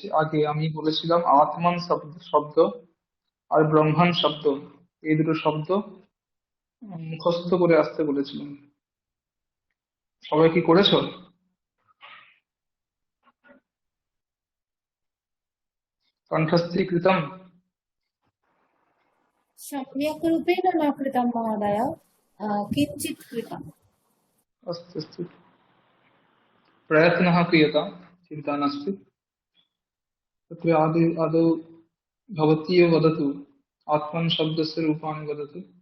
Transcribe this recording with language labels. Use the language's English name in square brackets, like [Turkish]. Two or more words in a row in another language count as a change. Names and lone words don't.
[Bangla] আগে আমি বলেছিলাম আত্মান শব্দ শব্দ আর ব্রহ্মাণ শব্দ, এই দুটো শব্দ মুখস্থ করে আসতে বলেছিলাম। সবাই কি করেছো? কণ্ঠস্থীকৃতম? [Sanskrit] सम्यक् रूपेण न कृतं महोदय, किञ्चित् कृतम्। अस्तु अस्तु, प्रयत्नः क्रियतां, चिन्ता नास्ति। तत्र आदौ भवती एव वदतु, आत्मन् शब्दस्य रूपाणि वदतु।